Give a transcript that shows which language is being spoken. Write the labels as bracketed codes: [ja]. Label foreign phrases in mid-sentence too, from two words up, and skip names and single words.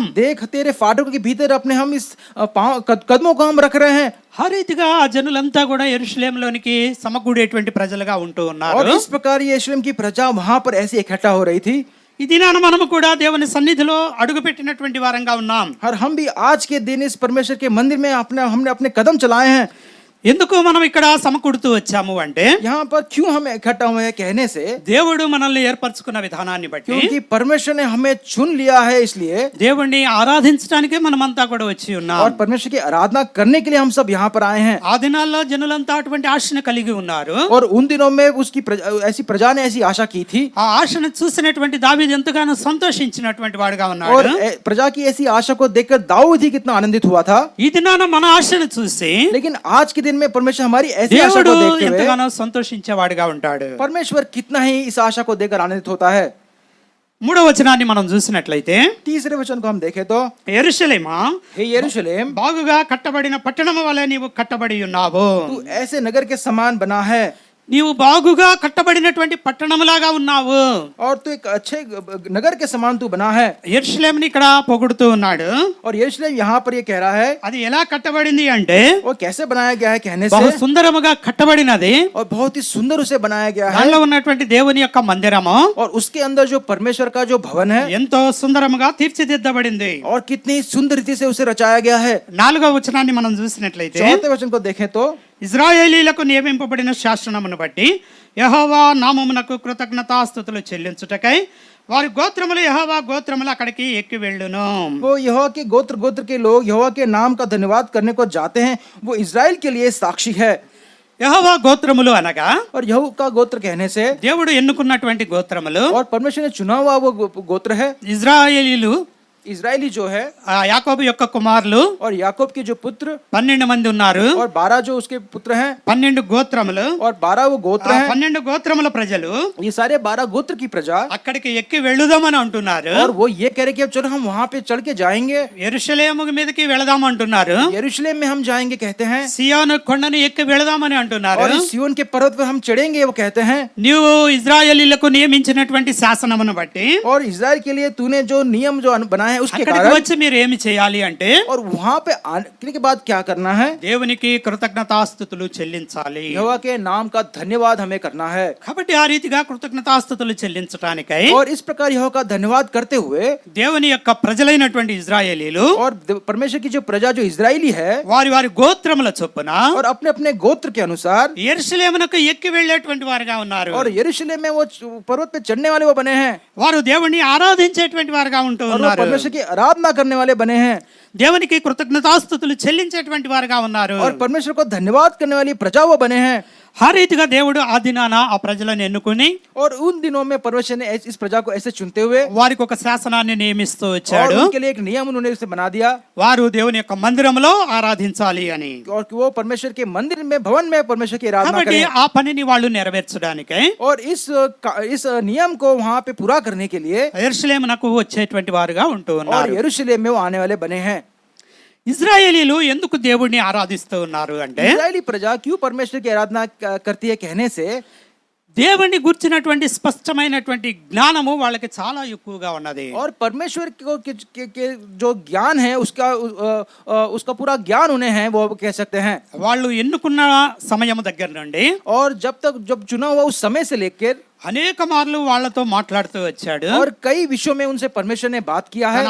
[hi] देख तेरे फाटकों के भीतर अपने हम इस कदमों को हम रख रहे हैं। [te] ఆ రీతిగా ఆ జనులంతా కూడా యెరూషలేములోనికి సమకూడేటువంటి ప్రజలుగా ఉంటూ [hi] और [te] ఉన్నారు. [hi] इस प्रकार ये यरूशलेम की प्रजा वहां पर ऐसे इकट्ठा हो रही थी। [te] ఈ దినాన మనము కూడా దేవుని సన్నిధిలో అడుగుపెట్టినటువంటి వారంగా ఉన్నాం. [hi] और हम भी आज के दिन इस परमेश्वर के मंदिर में हमने अपने कदम चलाए हैं। [te] ఎందుకు మనం ఇక్కడ సమకూడుతూ వచ్చాము అంటే, [hi] यहाँ पर क्यों हम इकट्ठा हुए हैं कहने से, [te] దేవుడు మనల్ని ఏర్పరచుకున్న విధానాన్ని బట్టి, [hi] क्योंकि परमेश्वर ने हमें चुन लिया है, इसलिए [te] దేవుణ్ణి ఆరాధించడానికే మనమంతా కూడా వచ్చి ఉన్నాం. [hi] और परमेश्वर की आराधना करने के लिए हम सब यहाँ पर आए हैं। [te] ఆ దినాల్లో జనులంతా అటువంటి ఆశను కలిగి ఉన్నారు. [hi] और उन दिनों में उसकी ऐसी प्रजा ने ऐसी आशा की थी, [te] ఆ ఆశను చూసినటువంటి దావీదు ఎంతగానో సంతోషించినటువంటి వాడుగా [hi] और [te] ఉన్నాడు. [hi] प्रजा की ऐसी आशा को देखकर दाऊद ही कितना आनंदित हुआ था। [te] ఈ దినాన మన ఆశను చూసి [hi] लेकिन आज के दिन में परमेश्वर हमारी ऐसी आशा [te] దేవుడు [hi] को देखते हुए [te] ఎంతగానో సంతోషించేవాడుగా ఉంటాడు. [hi] परमेश्वर कितना ही इस आशा को देखकर आनंदित होता है। [te] మూడవ వచనాన్ని మనం చూసినట్లయితే, [hi] तीसरे वचन को हम देखें तो, [te] యెరూషలేమా [hi] हे यरूशलेम [te] బాగుగా కట్టబడిన పట్టణము వలె నీవు కట్టబడి ఉన్నావు. [hi] तू ऐसे नगर के समान बना है, [te] నీవు బాగుగా కట్టబడినటువంటి పట్టణములాగా ఉన్నావు. [hi] और तू एक अच्छे नगर के समान तू बना है। [te] యెరూషలేముని ఇక్కడ పొగుడుతూ ఉన్నాడు. [hi] और यरूशलेम यहाँ पर ये कह रहा है, [te] అది ఎలా కట్టబడింది అంటే, [hi] वो कैसे बनाया गया है कहने [te] బహు [hi] से, [te] సుందరముగా కట్టబడినది. [hi] और बहुत ही सुंदर उसे बनाया गया है। [te] దానిలో ఉన్నటువంటి దేవుని యొక్క మందిరము [hi] और उसके अंदर जो परमेश्वर का जो भवन है, [te] ఎంతో సుందరముగా తీర్చిదిద్దబడింది. [hi] और कितनी सुंदर रीति से उसे रचाया गया है। [te] 4వ వచనాన్ని మనం చూసినట్లయితే, [hi] चौथे वचन को देखें तो, [te] ఇశ్రాయేలీలకు నియమింపబడిన శాసనమును బట్టి యెహోవా నామమునకు కృతజ్ఞతాస్తుతులు చెల్లించుటకై వారి గోత్రములు యెహోవా గోత్రములు అక్కడికి ఎక్కి వెళ్ళును. [hi] वो यहोवा के गोत्र के लोग यहोवा के नाम का धन्यवाद करने को जाते हैं, वो इजराइल के लिए साक्षी है। [te] యెహోవా గోత్రములు అనగా [hi] और यहू का गोत्र कहने से, [te] దేవుడు ఎన్నుకున్నటువంటి గోత్రములు. [hi] और परमेश्वर ने चुना हुआ वो गोत्र है। [te] ఇజ్రాయేలీలు [hi] इजरायली जो है, [te] ఆ యాకోబు యొక్క కుమారులు [hi] और याकूब के जो पुत्र [te] 12 మంది ఉన్నారు. [hi] और 12 जो उसके पुत्र हैं, [te] 12 గోత్రములు, [hi] और 12 वो गोत्र हैं। [te] 12 గోత్రముల ప్రజలు [hi] ये सारे 12 गोत्र की प्रजा, [te] అక్కడికి ఎక్కి వెళ్ళుదామని అంటున్నారు. [hi] और वो ये कह रहे कि अब चलो हम वहां पे चढ़ के जाएंगे, [te] యెరూషలేము మీదకి వెళదాం అంటున్నారు. [hi] यरूशलेम में हम जाएंगे कहते हैं, [te] సియోను కొండను ఎక్కి వెళదామని అంటున్నారు. [hi] और इस सिय्योन के पर्वत पर हम चढ़ेंगे वो कहते हैं। [te] నీవు ఇజ్రాయేలీలకు నియమించినటువంటి శాసనమును బట్టి [hi] और इजराइल के लिए तूने जो नियम जो बनाया है उसके [te] అక్కడికి [hi] कारण, [te] వచ్చి మీరు ఏమి చేయాలి అంటే, [hi] और वहां पे आने के बाद क्या करना है, [te] దేవునికి కృతజ్ఞతాస్తుతులు చెల్లించాలి. [hi] यहोवा के नाम का धन्यवाद हमें करना है। [te] కాబట్టి ఆ రీతిగా కృతజ్ఞతాస్తుతులు చెల్లించడానికై [hi] और इस प्रकार यहोवा का धन्यवाद करते हुए, [te] దేవుని యొక్క ప్రజలైనటువంటి ఇజ్రాయేలీలు [hi] और परमेश्वर की जो प्रजा जो इजरायली है, [te] వారి వారి గోత్రముల చొప్పున [hi] और अपने अपने गोत्र के अनुसार, [te] యెరూషలేమునకు ఎక్కి వెళ్ళేటువంటి వారుగా ఉన్నారు. [hi] और यरूशलेम में वो पर्वत पे चढ़ने वाले वो बने हैं, [te] వారు దేవుణ్ణి ఆరాధించేటువంటి వారుగా ఉంటూ [hi] और वो [te] ఉన్నారు. [hi] परमेश्वर की आराधना करने वाले बने हैं, [te] దేవునికి కృతజ్ఞతాస్తుతులు చెల్లించేటువంటి వారుగా ఉన్నారు. [hi] और परमेश्वर को धन्यवाद करने वाली प्रजा वो बने हैं। [te] ఆ రీతిగా దేవుడు ఆ దినాన ఆ ప్రజలను ఎన్నుకుని [hi] और उन दिनों में परमेश्वर ने इस प्रजा को ऐसे चुनते हुए [te] వారికి ఒక శాసనాన్ని నియమిస్తూ [hi] और [te] వచ్చాడు. [hi] उनके लिए एक नियम उन्होंने उसे बना दिया [te] వారు దేవుని యొక్క మందిరంలో ఆరాధించాలి అని. [hi] और कि वो परमेश्वर के मंदिर में भवन में परमेश्वर की आराधना [te] కాబట్టి [hi] करें [te] ఆ పనిని వాళ్ళు నెరవేర్చడానికి [hi] और इस नियम को वहां पे पूरा करने के लिए [te] యెరూషలేమునకు వచ్చేటువంటి వారుగా ఉంటూ [hi] और [te] ఉన్నారు. [hi] यरूशलेम में वो आने वाले बने हैं. [te] ఇజ్రాయేలీలు ఎందుకు దేవుడిని ఆరాధిస్తూ ఉన్నారు అంటే [hi] इस्राएली प्रजा क्यों परमेश्वर की आराधना करती है कहने से [te] దేవుణ్ణి గుర్చినటువంటి స్పష్టమైనటువంటి జ్ఞానము వాళ్ళకి చాలా ఎక్కువగా ఉన్నది. [hi] और परमेश्वर को के जो ज्ञान है उसका पूरा ज्ञान उन्हें है वो कह सकते हैं. [te] వాళ్ళు ఎన్నుకున్న సమయం దగ్గర నుండి [hi] और जब चुना हुआ उस समय से लेकर [te] అనేక మార్లు వాళ్ళతో మాట్లాడుతూ వచ్చాడు. [hi] और कई विषयों में उनसे परमेश्वर ने बात किया है